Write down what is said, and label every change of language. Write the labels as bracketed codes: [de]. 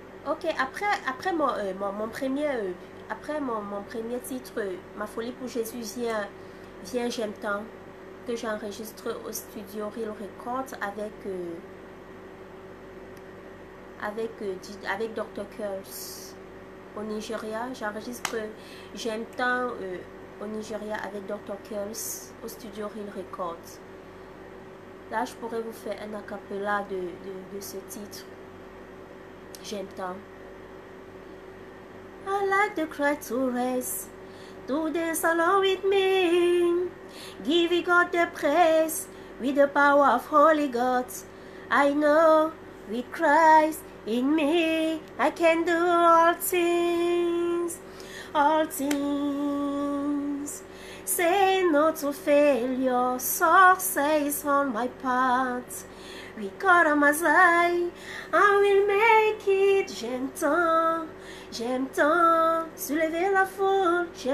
[fr] Ok, après mon premier titre, Ma folie pour Jésus vient j'aime tant, que j'enregistre au studio Real Records avec Dr. Curls au Nigeria. J'enregistre j'aime tant au Nigeria avec Dr. Curls au studio Real Records. Là, je pourrais vous faire un acapella de ce titre. J'aime tant. [en] I like the crowd to rest, to dance along with me, giving God the praise with the power of Holy God. I know with Christ in me, I can do all things, all things. say no to failure. Success on my path. Oui, Karamazai, I will make it. [fr] J'aime tant, soulever la foule.